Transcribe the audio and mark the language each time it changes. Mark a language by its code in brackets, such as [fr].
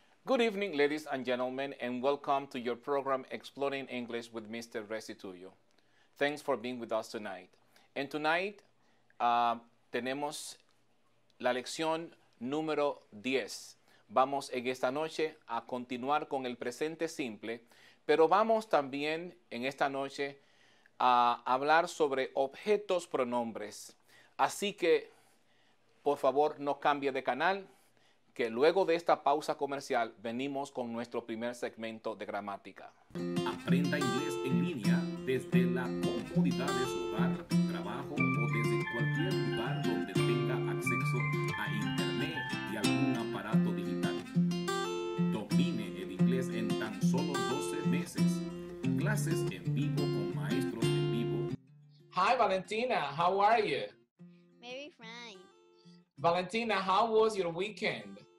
[en] Good evening, ladies and gentlemen, and welcome to your program Exploring English with Mr. Restituyo. Thanks for being with us tonight. And tonight [es] tenemos la lección número 10. Vamos en esta noche a continuar con el presente simple, pero vamos también en esta noche a hablar sobre objetos pronombres. Así que, por favor, no cambie de canal, que luego de esta pausa comercial venimos con nuestro primer segmento de gramática. Aprenda inglés en línea desde la comodidad de su hogar, trabajo o desde cualquier lugar donde tenga acceso a internet y algún aparato digital. Domine el inglés en tan solo 12 meses. Clases en vivo con maestros en vivo. [en] Hi, Valentina. How are you? Very fine. Valentina, how was your weekend?